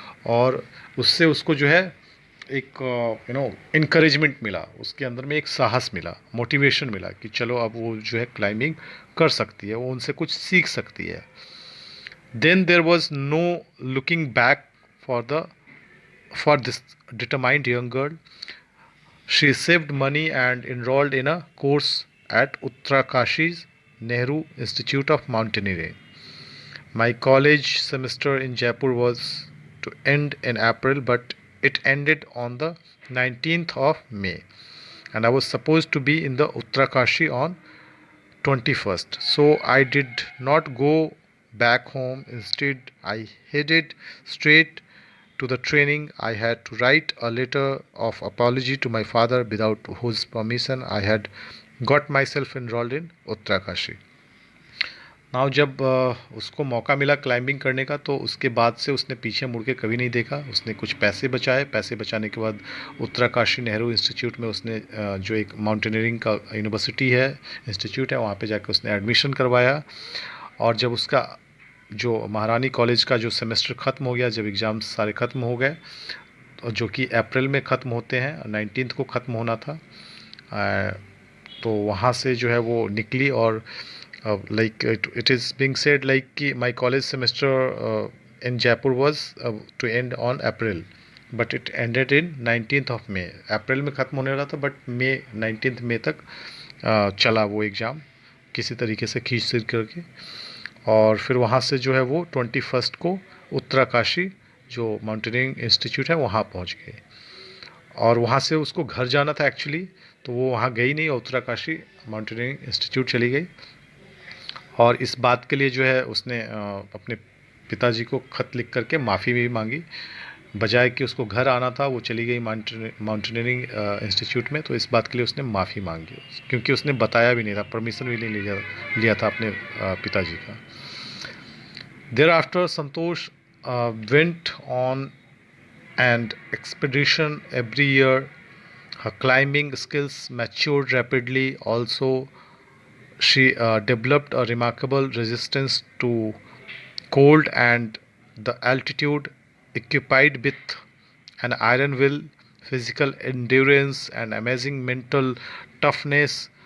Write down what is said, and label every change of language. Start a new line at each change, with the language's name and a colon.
Hindi: और उससे उसको जो है एक इनकरेजमेंट मिला, उसके अंदर में एक साहस मिला, मोटिवेशन मिला कि चलो अब वो जो है क्लाइंबिंग कर सकती है, वो उनसे कुछ सीख सकती है।
English: Then there was no looking back for this determined young girl. She saved money and enrolled in a course at Uttarkashi's Nehru Institute of Mountaineering. My college semester in Jaipur was to end in April, but it ended on the 19th of May, and I was supposed to be in the Uttarkashi on 21st. So I did not go back home. Instead, I headed straight to the training. I had to write a letter of apology to my father, without whose permission I had got myself enrolled in Uttarakashi.
Hindi: Now जब उसको मौका मिला climbing करने का तो उसके बाद से उसने पीछे मुड़ के कभी नहीं देखा। उसने कुछ पैसे बचाए, पैसे बचाने के बाद उत्तराकाशी नेहरू इंस्टीट्यूट में उसने जो एक माउंटेनियरिंग का यूनिवर्सिटी है, इंस्टीट्यूट है, वहाँ पे जाकर उसने एडमिशन करवाया। और जब उसका जो महारानी कॉलेज का जो सेमेस्टर ख़त्म हो गया, जब एग्ज़ाम्स सारे ख़त्म हो गए, तो जो कि अप्रैल में ख़त्म होते हैं, 19 को ख़त्म होना था, तो वहाँ से जो है वो निकली।
English: और like it is being said like कि my college semester in Jaipur was to end on April, but it ended in 19th of May.
Hindi: अप्रैल में ख़त्म होने वाला था, बट मई 19 मई तक चला वो एग्ज़ाम किसी तरीके से खींच सीख करके। और फिर वहाँ से जो है वो 21 को उत्तराकाशी जो माउंटेनियरिंग इंस्टीट्यूट है वहाँ पहुँच गए। और वहाँ से उसको घर जाना था एक्चुअली, तो वो वहाँ गई नहीं, उत्तराकाशी माउंटेनियरिंग इंस्टीट्यूट चली गई। और इस बात के लिए जो है उसने अपने पिताजी को खत लिख करके माफ़ी भी मांगी। बजाय कि उसको घर आना था वो चली गई माउंटेनियरिंग इंस्टीट्यूट में। तो इस बात के लिए उसने माफ़ी मांगी, क्योंकि उसने बताया भी नहीं था, परमिशन भी नहीं लिया था अपने पिताजी का।
English: Thereafter Santosh went on and expedition every year. Her climbing skills matured rapidly. Also, she developed a remarkable resistance to cold and the altitude, occupied with an iron will, physical endurance, and amazing mental toughness.